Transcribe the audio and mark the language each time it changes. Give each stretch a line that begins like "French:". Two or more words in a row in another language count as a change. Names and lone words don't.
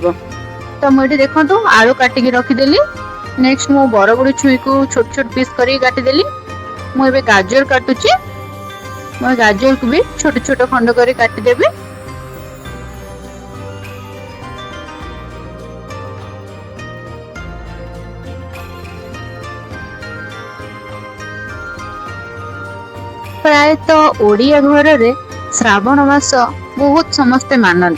Odia: ତ ମୁଁ ଏଠି ଦେଖନ୍ତୁ ଆଳୁ କାଟିକି ରଖିଦେଲି। ନେକ୍ସଟ ମୁଁ ବରଗୁଡ଼ି ଛୁଇଁକୁ ଛୋଟ ଛୋଟ ପିସ୍ କରିକି କାଟିଦେଲି। ମୁଁ ଏବେ ଗାଜର କାଟୁଛି। ମୁଁ ଗାଜରକୁ ବି ଛୋଟ ଛୋଟ ଖଣ୍ଡ କରି କାଟିଦେବି। ପ୍ରାୟତଃ ଓଡ଼ିଆ ଘର ରେ ଶ୍ରାବଣ ମାସ ବହୁତ ସମସ୍ତେ ମାନତି।